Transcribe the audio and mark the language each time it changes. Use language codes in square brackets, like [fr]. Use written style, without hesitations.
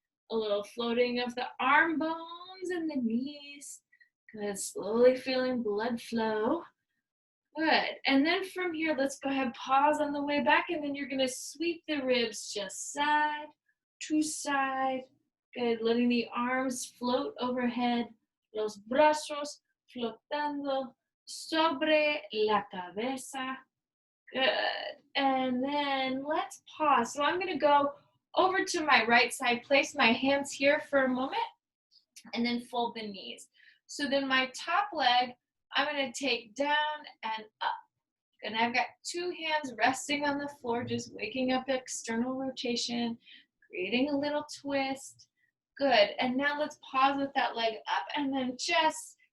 [en] A little floating of the arm bones and the knees. Good. Slowly feeling blood flow. Good. And then from here, let's go ahead, pause on the way back, and then you're going to sweep the ribs just side to side. Good. Letting the arms float overhead. [es] Los brazos flotando sobre la cabeza. [en] Good. And then let's pause. So I'm going to go over to my right side, place my hands here for a moment, and then fold the knees. So then my top leg, I'm going to take down and up. And I've got two hands resting on the floor, just waking up external rotation, creating a little twist. Good. And now let's pause with that leg up and then just